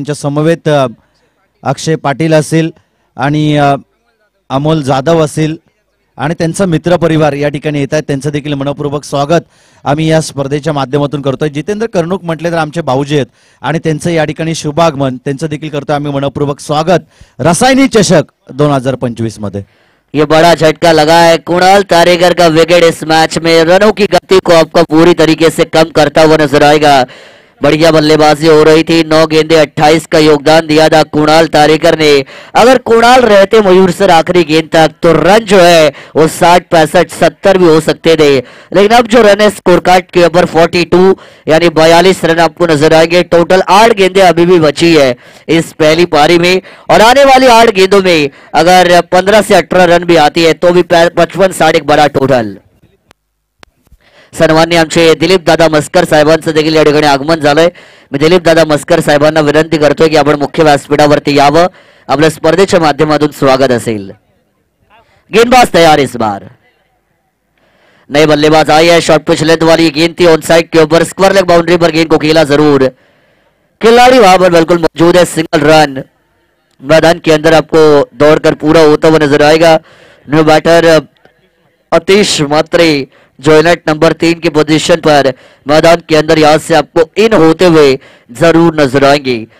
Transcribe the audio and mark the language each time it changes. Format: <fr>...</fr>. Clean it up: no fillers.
<mr>त्यांच्या समवेत अक्षय पाटील असेल आणि अमोल जाधव असेल आणि त्यांचा मित्रपरिवार या ठिकाणी येत आहेत. त्यांचं देखील मनपूर्वक स्वागत आम्ही या स्पर्धेच्या माध्यमातून करतोय. जितेंद्र कर्णूक म्हटले तर आमचे भाऊजी आहेत आणि त्यांचं या ठिकाणी शुभागमन त्यांचं देखील करतोय आम्ही मनपूर्वक स्वागत. रसायनी चषक 2025 मध्ये</mr> <hi>ये बड़ा झटका लगा है. कुणाल तारेकर का विकेट इस मैच में रनों की गति को आपका पूरी तरीके से कम करता हुआ नजर आएगा. बढ़िया बल्लेबाजी हो रही थी, 9 गेंदे 28 का योगदान दिया था कुणाल तारेकर ने. अगर कुणाल रहते मयूर सर आखिरी गेंद तक तो रन जो है वो 60, 65, 70 भी हो सकते थे, लेकिन अब जो रन है स्कोर कार्ड के ऊपर 42 यानी 42 रन आपको नजर आएंगे. टोटल 8 गेंदें अभी भी बची है इस पहली पारी में और आने वाली 8 गेंदों में अगर 15 से 18 रन भी आती है तो भी 55-60 एक बड़ा टोटल.</hi> <mr>सन्माननीय आमचे दिलीप दादा मस्कर साहेबांचं देखील या ठिकाणी आगमन झालंय. मी दिलीप दादा मस्कर साहेबांना विनंती करतोय की आपण मुख्य व्यासपीठावरती यावं. आपल्या स्पर्धेच्या माध्यमातून स्वागत असेल.</mr> <hi>गेंदबाज तैयार इस बार. नए बल्लेबाज आई है. शॉर्ट पिच लेंथ वाली गेंद थी ऑन साइड के ऊपर, स्क्वायर लेग बाउंड्री पर गेंद को खेला जरूर. खिलाड़ी वहां पर बिल्कुल मौजूद है. सिंगल रन मैदान के अंदर आपको दौड़कर पूरा होता हुआ नजर आएगा. न्यू बैटर अतीश मात्रे जो नेट नंबर 3 की पोजीशन पर मैदान के अंदर यहां से आपको इन होते हुए जरूर नजर आएंगे.</hi>